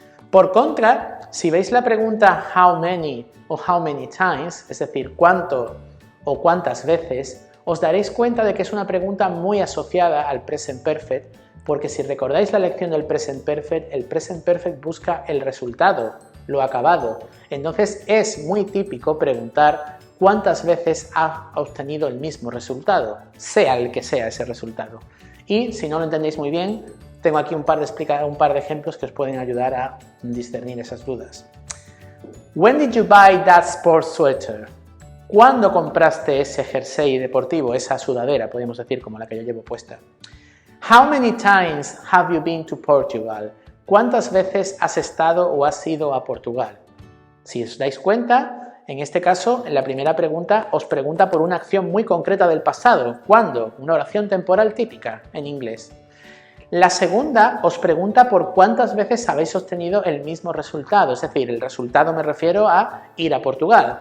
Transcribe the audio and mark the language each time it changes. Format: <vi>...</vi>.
<es>Por contra, si veis la pregunta</es> <en>how many</en> <es>o</es> <en>how many times,</en> <es>es decir, cuánto o cuántas veces, os daréis cuenta de que es una pregunta muy asociada al present perfect, porque si recordáis la lección del present perfect, el present perfect busca el resultado, lo acabado. Entonces es muy típico preguntar cuántas veces ha obtenido el mismo resultado, sea el que sea ese resultado. Y si no lo entendéis muy bien, tengo aquí un par de ejemplos que os pueden ayudar a discernir esas dudas.</es> <en>When did you buy that sports sweater?</en> <es>¿Cuándo compraste ese jersey deportivo, esa sudadera, podríamos decir, como la que yo llevo puesta?</es> <en>How many times have you been to Portugal?</en> <es>¿Cuántas veces has estado o has ido a Portugal? Si os dais cuenta, en este caso, en la primera pregunta, os pregunta por una acción muy concreta del pasado. ¿Cuándo? Una oración temporal típica en inglés. La segunda os pregunta por cuántas veces habéis obtenido el mismo resultado, es decir, el resultado me refiero a ir a Portugal.</es>